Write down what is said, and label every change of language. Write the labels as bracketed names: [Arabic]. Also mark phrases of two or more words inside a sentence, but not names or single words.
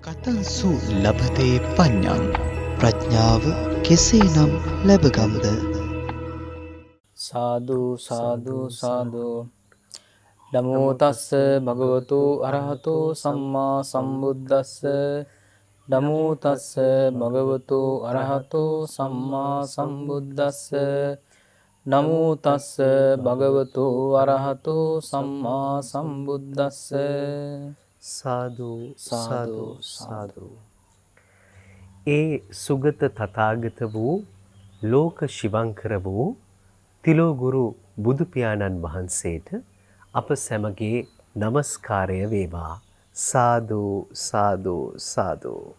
[Pali] කතංසු ලබතේ පඤ්ඤං [Sinhala] ප්‍රඥාව කෙසේනම් ලැබගම්ද? සාදු සාදු සාදු. [Pali] නමෝ තස්ස භගවතු අරහතෝ සම්මා සම්බුද්දස්ස. නමෝ තස්ස භගවතු අරහතෝ සම්මා සම්බුද්දස්ස. නමෝ තස්ස භගවතු අරහතෝ සම්මා සම්බුද්දස්ස. [Sinhala] සාදු සාදු සාදු. ඒ සුගත තථාගත වූ ලෝක ශිවංකර වූ තිලෝගුරු බුදු පියාණන් වහන්සේට අප සැමගේ নমස්කාරය වේවා. සාදු සාදු සාදු.